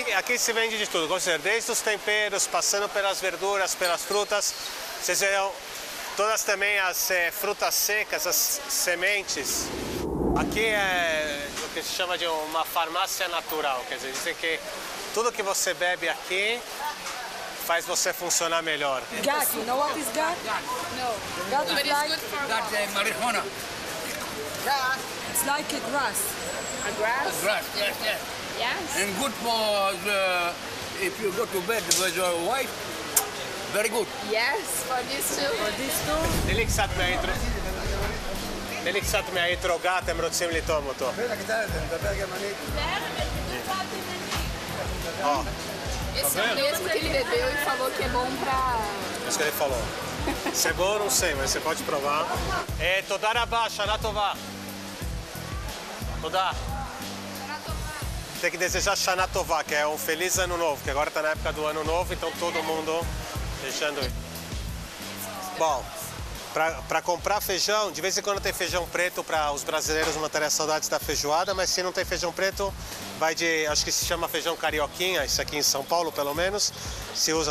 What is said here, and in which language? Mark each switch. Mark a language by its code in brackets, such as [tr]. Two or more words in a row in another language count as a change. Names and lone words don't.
[pt] Aqui se vende de tudo, desde os temperos, passando pelas verduras, pelas frutas, vocês verão todas também as frutas secas, as sementes. Aqui é o que se chama de uma farmácia natural, quer dizer, dizem que tudo que você bebe aqui faz você funcionar melhor. [en] Gak, you know what is gak? No. Gak But is it's like, good for That's marijuana. it's like a grass. a grass. Grass, yes, yes. Yes. And good for if you go to bed with your wife, very good. Yes, for this too. For this too. [he] נלי קצת מהאתרוגת, הם רוצים לטעום אותו. [pt] Ó, Esse é o mesmo que ele bebeu e falou que é bom pra... é isso que ele falou. Se é bom, eu não sei, mas você pode provar. [he] תודה רבה, שנה טובה. תודה. [pt] Tem que desejar [he] שנה טובה, [pt] que é um feliz ano novo, que agora está na época do ano novo, então todo mundo deixando. Bom, para comprar feijão, de vez em quando tem feijão preto para os brasileiros não terem saudades da feijoada, mas se não tem feijão preto, vai de, acho que se chama feijão carioquinha, isso aqui em São Paulo pelo menos, se usa.